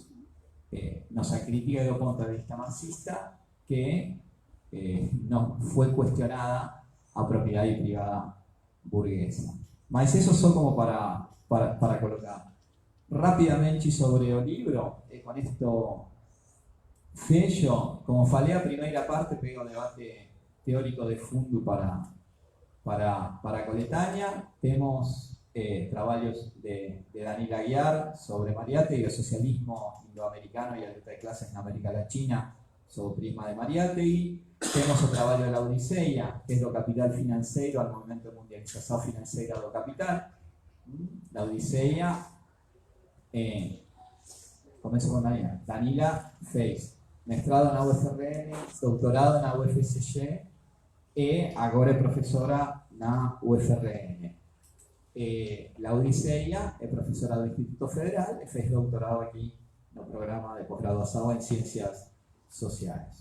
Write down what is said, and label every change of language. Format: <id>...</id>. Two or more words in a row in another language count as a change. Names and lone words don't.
<es>Nuestra crítica desde el punto de vista marxista, que no fue cuestionada a propiedad privada burguesa. Mas eso son como para colocar rápidamente sobre el libro. Con esto</es> <pt>fecho, como falei a primeira parte, pego un debate teórico de fundo para Coletania.</pt> <es>Tenemos trabajos de Daniel Aguiar sobre Mariátegui, el socialismo indoamericano y la lucha de clases en América Latina, sobre prisma de Mariátegui. Tenemos el trabajo de la Odisea, que es lo capital financiero al movimiento de mundialización financiera do capital. La Odisea, comienzo con Daniela. Danila</es> <pt>fez mestrado</pt> <es>en la UFRN, doctorado en la UFCG, y ahora es profesora en la UFRN. La Odisea es profesora del Instituto Federal, fez doctorado aquí en el programa de posgraduación en Ciencias Sociales.</es>